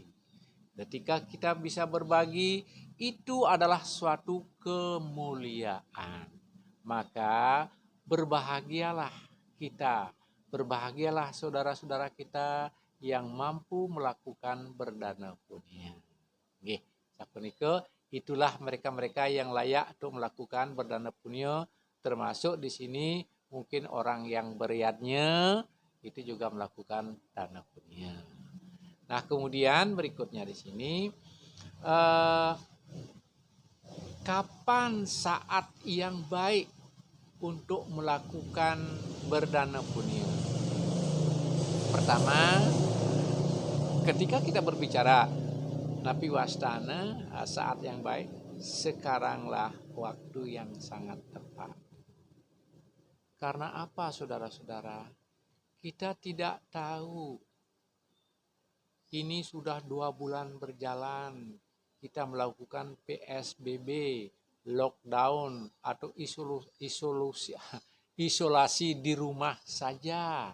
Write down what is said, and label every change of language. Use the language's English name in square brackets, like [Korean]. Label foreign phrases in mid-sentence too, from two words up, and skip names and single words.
[Indonesian] Ketika kita bisa berbagi, itu adalah suatu kemuliaan. Maka berbahagialah kita, berbahagialah saudara-saudara kita yang mampu melakukan berdana punya. [Balinese] Nggih, sapunika [Indonesian] itulah mereka-mereka yang layak untuk melakukan berdana punya, termasuk di sini mungkin orang yang beriatnya itu juga melakukan dana punya. Nah, kemudian berikutnya di sini kapan saat yang baik untuk melakukan berdana punya? Pertama, ketika kita berbicara [Balinese] napi wastana, [Indonesian] saat yang baik, sekaranglah waktu yang sangat tepat. Karena apa, saudara-saudara? Kita tidak tahu. Ini sudah 2 bulan berjalan. Kita melakukan PSBB, lockdown, atau isolasi di rumah saja.